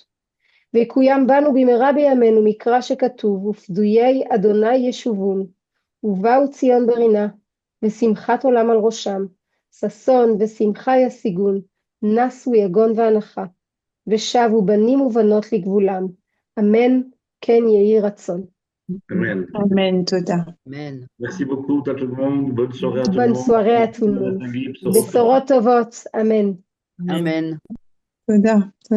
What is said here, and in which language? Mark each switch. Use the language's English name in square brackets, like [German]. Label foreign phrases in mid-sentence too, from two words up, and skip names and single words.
[Hebrew] ויקוים בנו במהרה בימינו מקרא שכתוב, ופדויי אדוני ישובון, ובאו ציון ברינה, ושמחת עולם על ראשם, ששון ושמחה ישיגון, נסו יגון ואנחה, ושבו בנים ובנות לגבולם. אמן, כן יהי רצון. Amen. Amen, תודה. Amen. [French] Merci beaucoup à tout le monde. Bonne soirée à tout le Bonne monde. soirée à tout le monde. Nathalie, [Hebrew] בשורות טובות, אמן. Amen. תודה.